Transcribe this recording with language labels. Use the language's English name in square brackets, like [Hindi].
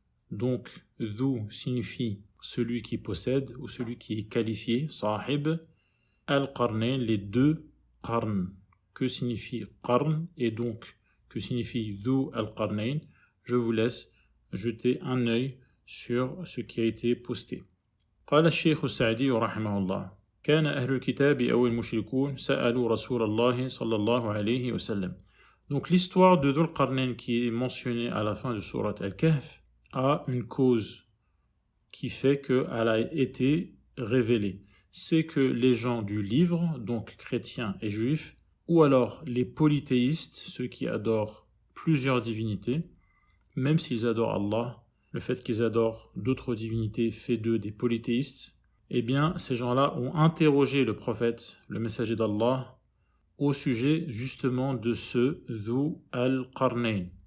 [French] Donc, Dhu signifie celui qui possède ou celui qui est qualifié, Sahib. Al-Qarnayn, les deux qarn. Que signifie qarn et donc que signifie Dhu al-Qarnayn? Je vous laisse jeter un œil sur ce qui a été posté. [Arabic] قال الشيخ السعدي رحمه الله كان أهل الكتاب أو المشركون سألوا رسول الله صلى الله عليه وسلم. [French] Donc l'histoire de Dhul Qarnayn qui est mentionnée à la fin de Surat Al-Kahf a une cause qui fait qu'elle a été révélée. C'est que les gens du livre, donc chrétiens et juifs, ou alors les polythéistes, ceux qui adorent plusieurs divinités, même s'ils adorent Allah, le fait qu'ils adorent d'autres divinités fait d'eux des polythéistes, eh bien, ces gens-là ont interrogé le prophète, le messager d'Allah, au sujet justement de ce Dhu al-Qarnayn.